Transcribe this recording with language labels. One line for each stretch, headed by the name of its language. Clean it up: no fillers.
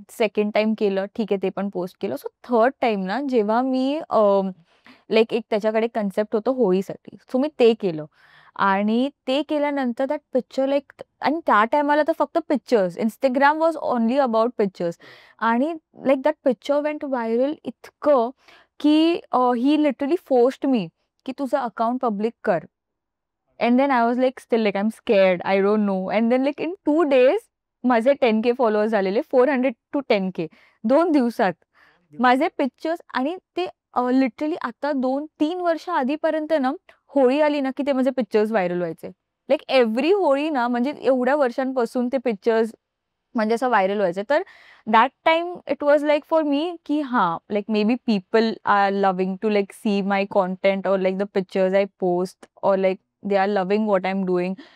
Marathi: Second time केलं, ठीक आहे, ते पण पोस्ट केलं. सो थर्ड टाइम ना जेव्हा मी लाईक एक त्याच्याकडे कन्सेप्ट होतं होळीसाठी, सो मी ते केलं. आणि ते केल्यानंतर दॅट पिक्चर लाईक आणि त्या टायमाला तर फक्त pictures,
English: Instagram was only about pictures.
Marathi: आणि like
English: that picture went viral
Marathi: इतकं की
English: he literally forced me
Marathi: की तुझं अकाउंट पब्लिक कर.
English: And then I was like still like I'm scared, I don't know. And then like in 2 days
Marathi: माझे 10K followers झालेले. 400 to 10K 2 दिवसात. माझे pictures आणि ते लिटरली आता 2-3 वर्ष आधीपर्यंत ना होळी आली ना की ते माझे पिक्चर्स व्हायरल व्हायचे. लाईक एव्हरी होळी ना म्हणजे एवढ्या वर्षांपासून ते पिक्चर्स म्हणजे असं व्हायरल व्हायचं.
English: तर that time it was like for me की हां like maybe people are loving to like see my content और like the pictures I post और like they are loving what I'm doing.